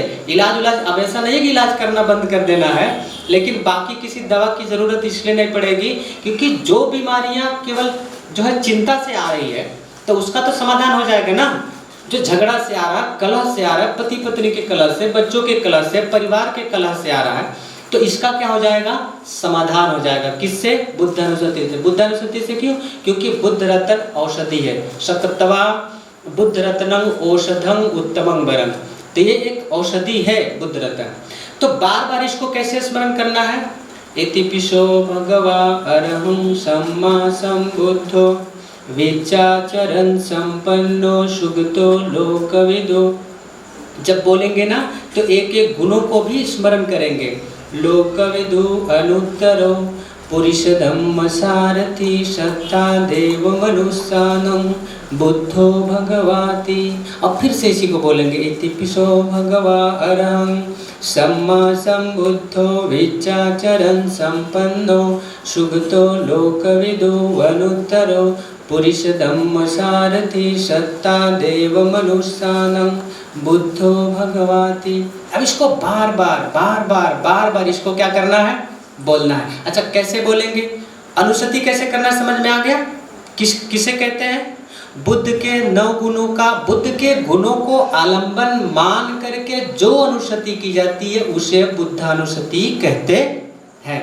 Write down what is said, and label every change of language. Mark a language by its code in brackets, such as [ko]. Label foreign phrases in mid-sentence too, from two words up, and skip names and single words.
[hi] इलाज अब ऐसा नहीं है कि इलाज करना बंद कर देना है, लेकिन बाकी किसी दवा की ज़रूरत इसलिए नहीं पड़ेगी क्योंकि जो बीमारियां केवल जो है चिंता से आ रही है तो उसका तो समाधान हो जाएगा ना। जो झगड़ा से आ रहा है, कलह से आ रहा है, पति पत्नी के कलह से, बच्चों के कलह से, परिवार के कलह से आ रहा है, तो इसका क्या हो जाएगा? समाधान हो जाएगा। किससे? बुद्धानुस्मृति से। बुद्धानुस्मृति से क्यों? क्योंकि बुद्ध रत्न औषधि है। [pi] शतत्वा बुद्ध रत्नं औषधं उत्तमं वरं। [hi] तो ये एक औषधि है बुद्ध रत्न। तो बार बार इसको कैसे स्मरण करना है? [pi] इतिपिशो भगवा अरहं सम्मा सम्बुद्धो विचाचरण संपन्नो सुगतो लोकविदो। [hi] जब बोलेंगे ना तो एक एक गुणों को भी स्मरण करेंगे। [pi] लोकविदु अनुत्तरो पुरुष धम्म सारथी सत्ता देव मनुष्यानं बुद्धो भगवाति। [hi] अब फिर से इसी को बोलेंगे। [pi] इतिपिशो भगवा अरहं सम्मा सम्बुद्धो विचाचरण संपन्नो सुगतो लोकविदो अनुत्तरो पुरुष धम्म सारथी सत्ता देव मनुष्यानं बुद्धो भगवाति। [hi] अब इसको बार बार इसको क्या करना है? बोलना है। अच्छा कैसे बोलेंगे? अनुस्मृति कैसे करना है समझ में आ गया? किसे कहते हैं? बुद्ध के 9 गुणों का, बुद्ध के गुणों को आलंबन मान करके जो अनुस्मृति की जाती है उसे बुद्धानुस्मृति कहते हैं।